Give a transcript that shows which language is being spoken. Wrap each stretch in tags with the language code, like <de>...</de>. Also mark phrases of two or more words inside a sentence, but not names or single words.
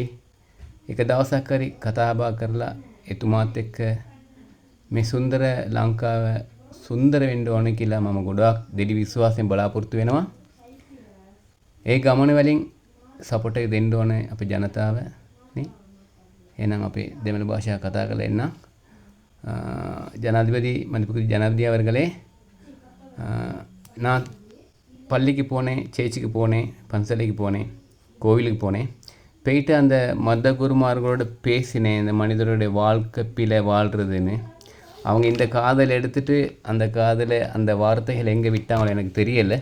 <si>එක දවසක් හරි කතා බහ කරලා එතුමාත් එක්ක මේ සුන්දර ලංකාව සුන්දර වෙන්න ඕන කියලා මම ගොඩාක් දෙවි විශ්වාසයෙන් බලාපොරොත්තු වෙනවා. ඒ ගමන වලින් සපෝට් එක දෙන්න ඕනේ අපේ ජනතාව නේ. එහෙනම් අපේ දෙමළ භාෂාව කතා කරලා එන්න.</si> <ta>ஜனாதிபதி மதிப்புக்குரிய ஜனாதிபதி அவர்களே, நான் பள்ளிக்கு போனேன், சேர்ச்சுக்கு போனேன், பன்சலைக்கு போனேன், கோவிலுக்கு போனேன். போயிட்டு அந்த மத குருமார்களோட பேசினேன். இந்த மனிதருடைய வாழ்க்கை பிழை வாழ்கிறதுன்னு. அவங்க இந்த காதல் எடுத்துகிட்டு அந்த காதலை அந்த வார்த்தைகள் எங்கே விட்டாங்களோ எனக்கு தெரியலை.</ta>